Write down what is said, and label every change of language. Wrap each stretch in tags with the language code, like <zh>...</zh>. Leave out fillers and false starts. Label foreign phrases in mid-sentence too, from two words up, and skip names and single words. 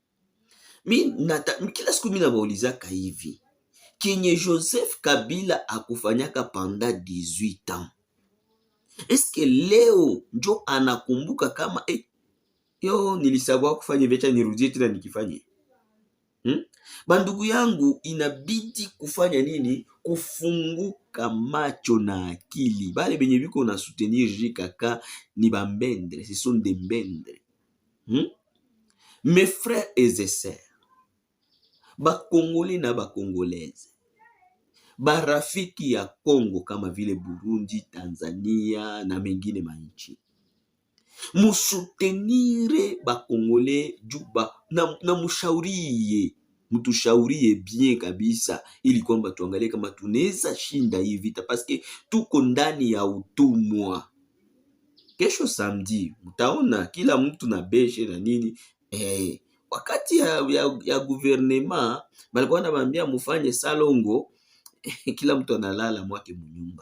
<sw>Kila siku mina baulizaka hivi, kenye Joseph Kabila akufanyaka panda 18 ans, eske leo njo anakumbuka kama yo nilisabwa kufanya vecha nirudie tena nikifanye? Bandugu yangu, inabidi kufanya nini? Kufunguka macho na akili. Bale benye biko na soutenir JKK ni bambendre,</sw> <fr>ce sont des mbendre. Mes frères et sœurs,</fr> <sw>ba Congolais na ba Congolaises, barafiki ya Kongo kama vile Burundi, Tanzania na mengine manchi, musoutenire ba Congolais juba na mushaurie, mutushaurie bien kabisa, ili kwamba tuangalie kama tunaweza shinda hii vita, paske tuko ndani ya utumwa. Kesho samedi mtaona kila mtu na beshe na nini. Wakati ya gouvernement balikuwa nabambia mufanye salongo, kila mtu analala mwake munyumba.</sw>